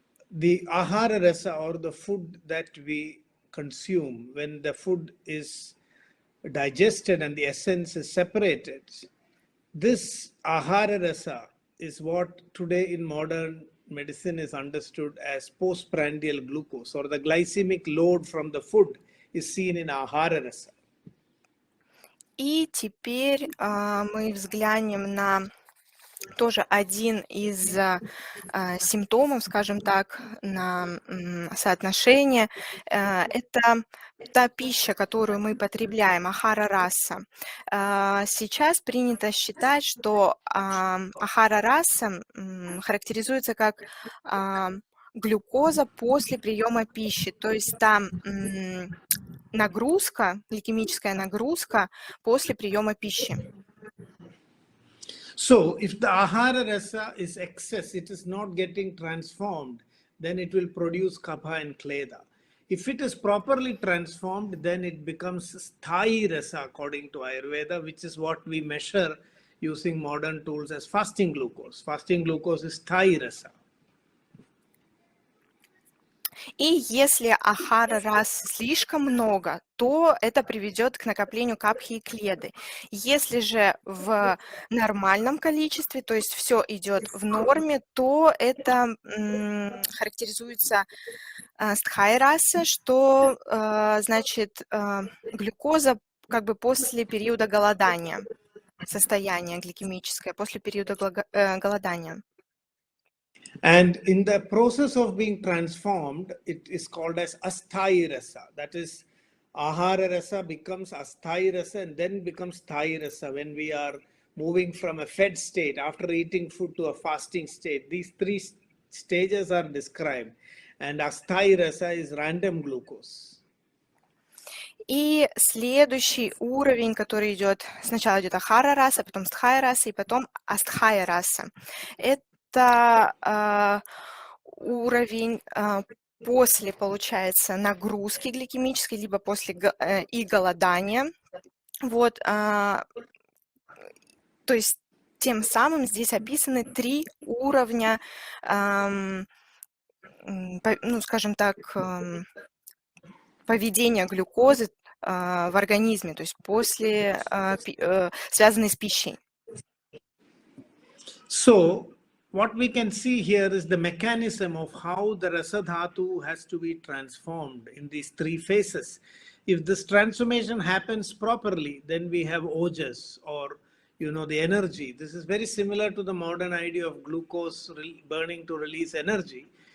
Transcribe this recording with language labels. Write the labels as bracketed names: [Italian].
[English] The ahara rasa, or the food that we consume, when the food is digested and the essence is separated, this ahara rasa is what today in modern medicine is understood as postprandial glucose, or the glycemic load from the food is seen in ahara rasa. [Russian] И теперь мы взглянем на тоже один из симптомов, скажем так, на соотношение. Это та пища, которую мы потребляем, ахара раса. Сейчас принято считать, что ахара раса характеризуется как глюкоза после приема пищи, то есть там нагрузка, гликемическая нагрузка после приема пищи. [English] So if the ahara rasa is excess, it is not getting transformed, then it will produce kapha and kleda. If it is properly transformed, then it becomes sthayi rasa according to Ayurveda, which is what we measure using modern tools as fasting glucose. Fasting glucose is Thai rasa. [Russian] И если ахара рас слишком много, то это приведет к накоплению капхи и кледы. Если же в нормальном количестве, то есть все идет в норме, то это характеризуется стхай раса, что значит глюкоза как бы после периода голодания, состояние гликемическое после периода голодания. [English] And in the process of being transformed, it is called as asthai rasa. That is, ahara rasa becomes asthai rasa and then becomes thai rasa when we are moving from a fed state after eating food to a fasting state. These three stages are described. And asthai rasa is random glucose. [Russian] И следующий уровень, который идет, сначала идет ахара раса, потом стхая раса и потом астхая раса. Это уровень после, получается, нагрузки гликемической, либо после и голодания. Вот, то есть тем самым здесь описаны 3 уровня, ну, скажем так, поведения глюкозы в организме, то есть после, связанной с пищей. [English] So, what we can see here is the mechanism of how the rasa dhatu has to be transformed in these 3 phases. If this transformation happens properly, then we have ojas, or the energy. This is very similar to the modern idea of glucose burning to release energy.